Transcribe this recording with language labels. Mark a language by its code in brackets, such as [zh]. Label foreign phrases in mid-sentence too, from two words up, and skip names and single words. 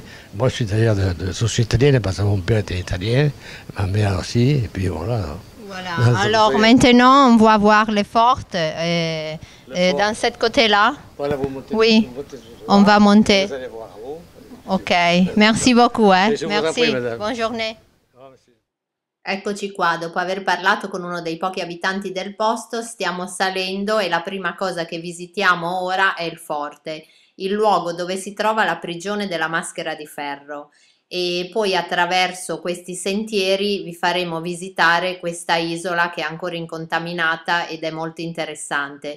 [fr] Moi, je suis d'ailleurs de source italienne parce que mon père était italien, ma mère aussi, et puis voilà. Voilà. Alors maintenant, on va voir les fortes dans cette côté-là. Voilà, vous montez. Oui, on va monter. Vous allez voir. Ok, merci beaucoup. Merci, bonne journée. [it] Eccoci qua, dopo aver parlato con uno dei pochi abitanti del posto, stiamo salendo e la prima cosa che visitiamo ora è il forte, il luogo dove si trova la prigione della Maschera di Ferro. e poi attraverso questi sentieri vi faremo visitare questa isola che è ancora incontaminata ed è molto interessante.